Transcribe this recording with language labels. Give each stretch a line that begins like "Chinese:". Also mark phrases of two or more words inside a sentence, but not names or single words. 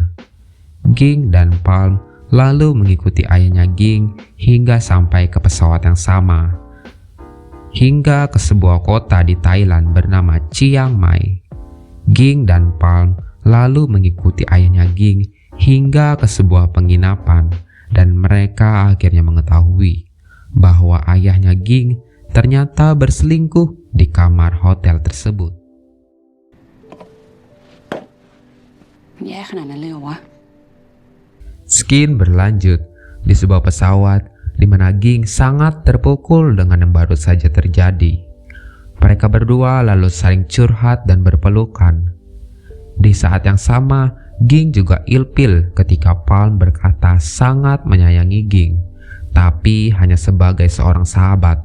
Indonesian: Ging dan Palm lalu mengikuti ayahnya Ging hingga sampai ke pesawat yang sama, hingga ke sebuah kota di Thailand bernama Chiang Mai. Ging dan Palm lalu mengikuti ayahnya Ging hingga ke sebuah penginapan dan mereka akhirnya mengetahui bahwa ayahnya Ging ternyata berselingkuh di kamar hotel tersebut.
Thai: แย่ขนาดนั้นเลยเหรอวะ
Indonesian: Skin berlanjut di sebuah pesawat di mana Ging sangat terpukul dengan yang baru saja terjadi. Mereka berdua lalu saling curhat dan berpelukan. Di saat yang sama, Ging juga ilfil ketika Palm berkata sangat menyayangi Ging, tapi hanya sebagai seorang sahabat.